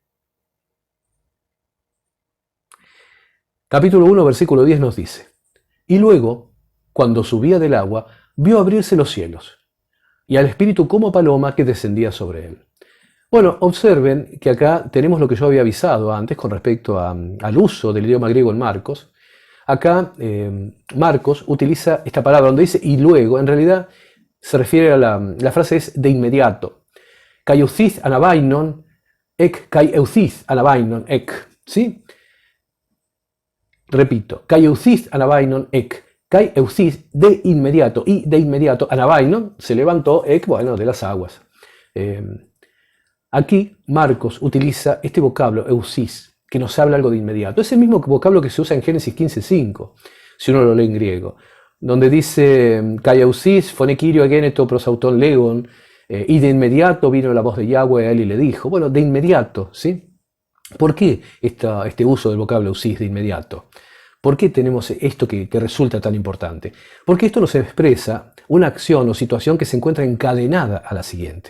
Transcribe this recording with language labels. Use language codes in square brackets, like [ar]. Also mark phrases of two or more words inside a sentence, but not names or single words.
[es] Capítulo 1, versículo 10 nos dice: y luego, cuando subía del agua, vio abrirse los cielos, y al Espíritu como paloma que descendía sobre él. Bueno, observen que acá tenemos lo que yo había avisado antes con respecto al uso del idioma griego en Marcos. Acá Marcos utiliza esta palabra donde dice y luego, en realidad se refiere a la frase es de inmediato. [el] Καὶ εὐθὺς ἀναβαίνων ἐκ, καὶ εὐθὺς ἀναβαίνων ἐκ. [es] ¿Sí? Repito, [el] καὶ εὐθὺς ἀναβαίνων ἐκ. Καὶ εὐθὺς [es] de inmediato, y de inmediato anabainon se levantó ek, bueno, de las aguas. Aquí Marcos utiliza este vocablo, eusis, que nos habla algo de inmediato. Es el mismo vocablo que se usa en Génesis 15:5, si uno lo lee en griego, donde dice, [el] καὶ εὐθὺς, φωνὴ κυρίου ἐγένετο πρὸς αὐτὸν λέγων, [es] y de inmediato vino la voz de Yahweh a él y le dijo. Bueno, de inmediato, ¿sí? ¿Por qué este uso del vocablo eusis de inmediato? ¿Por qué tenemos esto que resulta tan importante? Porque esto nos expresa una acción o situación que se encuentra encadenada a la siguiente.